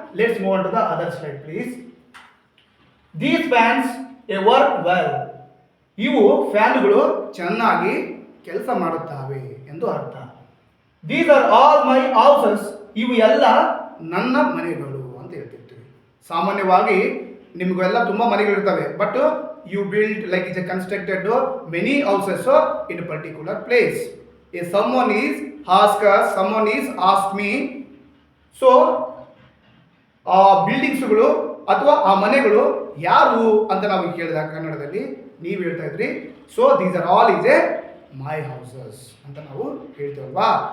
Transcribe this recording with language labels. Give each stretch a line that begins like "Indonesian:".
English: Let's move on to the other slide please. These fans work well.
Kannada: ಇವು ಫ್ಯಾನ್ಗಳು ಚೆನ್ನಾಗಿ ಕೆಲಸ ಮಾಡುತ್ತವೆ ಎಂದು ಅರ್ಥ.
English: These are all my houses.
Kannada: ಇವು ಎಲ್ಲ ನನ್ನ ಮನೆಗಳು ಅಂತ ಹೇಳ್ತಿರ್ತೀವಿ. ಸಾಮಾನ್ಯವಾಗಿ ನಿಮಗೆಲ್ಲ ತುಂಬ ಮನೆಗಳಿರ್ತವೆ,
English: But you build like it's a constructed many houses in a particular place. If someone is asked me, so
Kannada: ಬಿಲ್ಡಿಂಗ್ಸ್ಗಳು ಅಥವಾ ಆ ಮನೆಗಳು ಯಾರು ಅಂತ ನಾವು ಕೇಳಿದಾಗ ಕನ್ನಡದಲ್ಲಿ ನೀವು ಹೇಳ್ತಾ ಇದ್ರಿ,
English: these are all is a my houses
Kannada: ಅಂತ ನಾವು ಹೇಳ್ತೇವಲ್ವಾ.